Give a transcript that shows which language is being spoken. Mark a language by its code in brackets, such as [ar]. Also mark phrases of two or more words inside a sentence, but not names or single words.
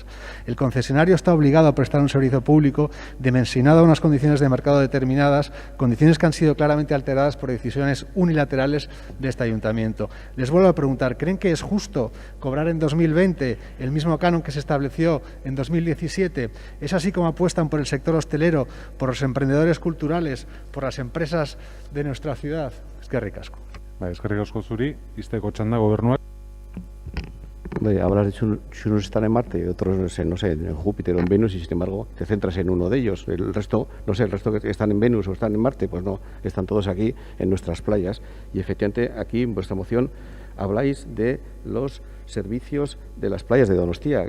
[es] El concesionario está obligado a prestar un servicio público dimensionado a unas condiciones de mercado determinadas, condiciones que han sido claramente alteradas por decisiones unilaterales de este ayuntamiento. Les vuelvo a preguntar, ¿creen que es justo cobrar en 2020 el mismo canon que se estableció en 2017? ¿Es así como apuestan por el sector hostelero, por los emprendedores culturales, por las empresas de nuestra ciudad? [eu] Eskerrik asko. Eskerrik asko zuri, izteko txanda gobernuak. [es] Hablas de si unos están en Marte y otros, no sé, en Júpiter o en Venus, y sin embargo te centras en uno de ellos. El resto, no sé, el resto que están en Venus o están en Marte, pues no, están todos aquí en nuestras playas. Y efectivamente aquí en vuestra moción habláis de los servicios de las playas de Donostia.